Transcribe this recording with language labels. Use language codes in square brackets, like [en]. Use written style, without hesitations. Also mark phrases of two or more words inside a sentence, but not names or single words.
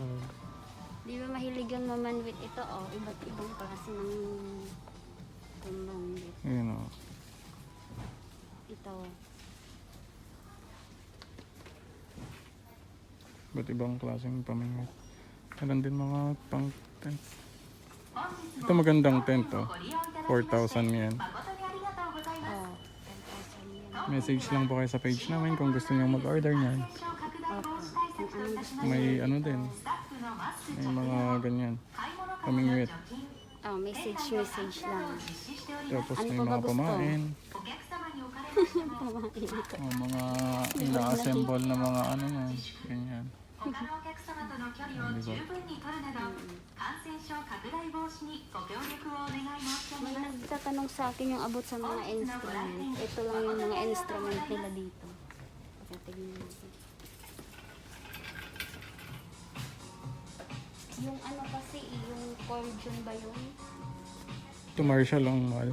[tl] Di ba mahilig kang mamanwit? Ito, oh, iba't ibang klase ng tumbangwit. Ayan o. Ito, Ba't ibang klaseng pamingwit. Meron din mga pang tent. [ja] 本日 [tl] Ito [ja] も [tl] magandang tent oh. [ja] ご利用いただきまして [tl] 4,000 yen. [ja] 誠にありがとうございます [tl] oh, 10,000 yan. Message lang po kayo sa page namin kung gusto niyo mag-order niyan. [ja] 感染症拡大防止対策といたしまして [tl] May ano din. [ja] スタッフのマスク [tl] May [ja] 着 [tl] mga [ja] 用 [tl] ganyan. [ja] 買い物からの [tl] Pamingwit. [ja] 除菌 [tl] Oh, message lang. [ja] 実施しております [tl] Tapos Ano may pa ba mga gusto? pamain. [ja] お客様におかれましても [tl] O mga ina-assemble na mga ano yan. Ganyan. [ja] 他のお客様との距離を十分に取るなど感染症拡大防止にご協力をお願い申し上 [tl] May [ja] げます [tl] nagtatanong sa akin yung abot sa mga instrument. Ito lang yung mga instrument nila dito. Tingnan natin. Yung ano kasi, yung Cordion ba yun? Ito Marshall lang mahal.